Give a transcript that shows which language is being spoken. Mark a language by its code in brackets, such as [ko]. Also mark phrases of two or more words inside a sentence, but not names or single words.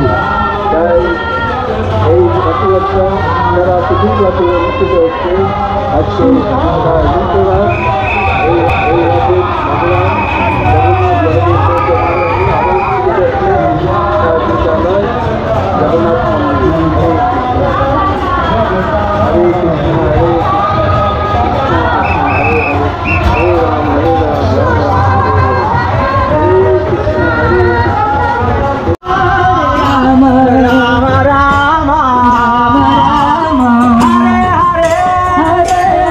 [bn] তাই এই রথযাত্রা যারা পৃথিবীব্যাপী অনুষ্ঠিত হচ্ছে আজকে দ্বিতীয় রাত এই রথের ভগবান জগন্নাথ মন্দির। [sa] হরে কৃষ্ণ হরে হরে রাম হরে রাম রাম রাম হরে কৃষ্ণ হরে রাম রাম রাম রাম হরে হরে হরে